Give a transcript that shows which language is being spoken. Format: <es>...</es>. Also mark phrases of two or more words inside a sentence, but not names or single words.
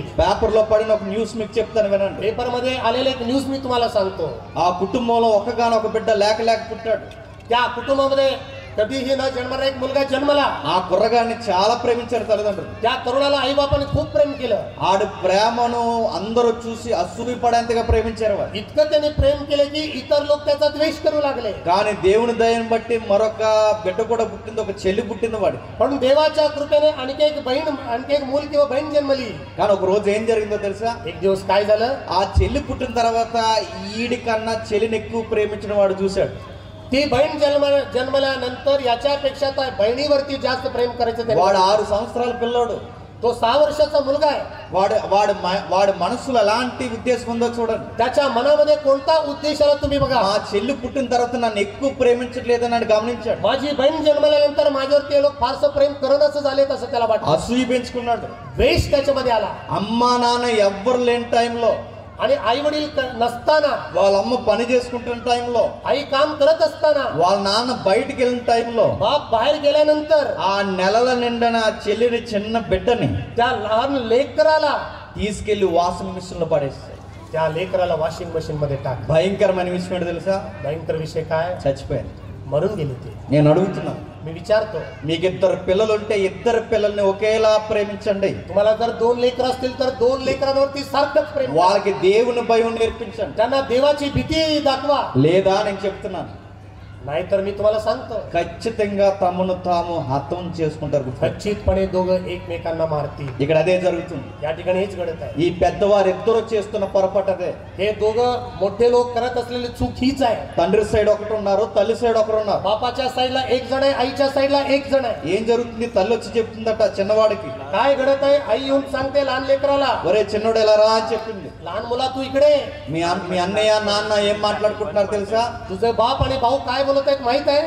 <te>పేపర్లో పడిన ఒక న్యూస్ మీకు చెప్తాను వినండి.</te> <mr>पेपर मध्ये आलेले एक न्यूज मी तुम्हाला सांगतो.</mr> <te>ఆ కుటుంబంలో ఒకగానొక బిడ్డ లేక పుట్టాడు.</te> <mr>त्या कुटुंबामध्ये कधीही न जन्मणारा एक मुलगा जन्मला.</mr> <te>ఆ కుర్రగాన్ని చాలా ప్రేమించారు తల్లిదండ్రులు.</te> <mr>त्या तरुणाला आई बापाने खूप प्रेम केलं.</mr> <te>ఆడు ప్రేమను అందరూ చూసి అసూయపడేంతగా ప్రేమించారు వాడు.</te> <mr>इतकं त्यांनी प्रेम केले की इतर लोक त्याचा द्वेष करू लागले.</mr> <te>కానీ దేవుని దయను బట్టి మరొక బిడ్డ కూడా పుట్టింది, ఒక చెల్లి పుట్టింది వాడి.</te> <mr>पण देवाच्या कृपेने आणखी एक मूल किंवा बहीण जन्मली.</mr> <te>కానీ ఒక రోజు ఏం జరిగిందో తెలుసా?</te> <mr>एक दिवस काय झालं?</mr> <te>ఆ చెల్లి పుట్టిన తర్వాత ఈడి కన్నా చెల్లిని ఎక్కువ ప్రేమించిన వాడు చూశాడు.</te> <mr>ती बहीण जन्मल्यानंतर याच्यापेक्षा त्या बहिणीवरती जास्त प्रेम करायचं.</mr> <te>వాడు 6 సంవత్సరాల పిల్లోడు.</te> <mr>तो 6 वर्षाचा मुलगा आहे.</mr> <te>వాడి మనసులో ఎలాంటి ఉద్దేశం ఉందో చూడండి.</te> <mr>त्याच्या मनामध्ये कोणता उद्देश आला तुम्ही बघा.</mr> <te>మా చెల్లి పుట్టిన తర్వాత నన్ను ఎక్కువ ప్రేమించట్లేదని అని గమనించాడు.</te> <mr>माझी बहीण जन्मल्यानंतर माझ्यावरती हे लोक फारसं प्रेम करतच झालेत असं त्याला वाटलं.</mr> <te>అసూయ పెంచుకున్నాడు.</te> <mr>द्वेष त्याच्यामध्ये आला.</mr> <te>అమ్మా నాన్న ఎవ్వరు లేని టైంలో,</te> <mr>आणि आई वडील नसताना,</mr> <te>వాళ్ళ అమ్మ పని చేసుకుంటున్న టైంలో,</te> <mr>आई काम करत असताना,</mr> <te>వాళ్ళ నాన్న బయటికి వెళ్ళిన టైంలో,</te> <mr>बाप बाहेर गेल्यानंतर</mr> <te>ఆ నెలల నిండిన చెల్లిని చిన్న బిడ్డని</te> <mr>त्या लहान लेकराला</mr> <te>తీసుకెళ్లి</te> <en>washing machine</en> <te>లో పడేస్తాయి.</te> <mr>त्या लेकराला</mr> <en>washing machine</en> <mr>मध्ये टाक.</mr> <te>భయంకరమైన విషయం ఏంటో తెలుసా?</te> <mr>भयंकर विषय काय?</mr> <te>చచ్చిపోయాను.</te> <mr>मरून गेले ते.</mr> <te>నేను అడుగుతున్నాను,</te> <mr>मी विचारतो,</mr> <te>మీకు ఇద్దరు పిల్లలు ఉంటే ఇద్దరు పిల్లల్ని ఒకేలా ప్రేమించండి.</te> <mr>तुम्हाला जर 2 लेकर असतील तर 2 लेकरांवरती सारखंच प्रेम करा.</mr> <te>వాళ్ళకి దేవుని భయం నేర్పించండి.</te> <mr>त्यांना देवाची भीती दाखवा.</mr> <te>లేదా నేను చెప్తున్నాను,</te> <mr>नाहीतर मी तुम्हाला सांगतो,</mr> <te>ఖచ్చితంగా తమను తాము హతం చేసుకుంటారు.</te> <mr>खच्चितपणे दोघं एकमेकांना मारतील.</mr> <te>ఇక్కడ అదే జరుగుతుంది.</te> <mr>या ठिकाणी हेच घडत आहे.</mr> <te>ఈ పెద్దవారు ఇద్దరు చేస్తున్న పొరపాటు అదే.</te> <mr>हे दोघं मोठे लोक करत असलेली चूक हीच आहे.</mr> <te>తండ్రి సైడ్ ఒకటి ఉన్నారు, తల్లి సైడ్ ఒకరు ఉన్నారు.</te> <mr>बापाच्या साईडला एक जण आहे, आईच्या साईडला एक जण आहे.</mr> <te>ఏం జరుగుతుంది? తల్లి వచ్చి చెప్తుందట చిన్నవాడికి,</te> <mr>काय घडत आहे? आई येऊन सांगते लहान लेकराला,</mr> <te>ఒరే చిన్నోడు ఎలా రా అని చెప్పింది.</te> <mr>लहान मुला तू इकडे.</mr> <te>మీ అన్నయ్య నాన్న ఏం మాట్లాడుకుంటున్నారు తెలుసా?</te> <mr>तुझे बाप आणि भाऊ काय बोलत आहेत माहित आहे?</mr>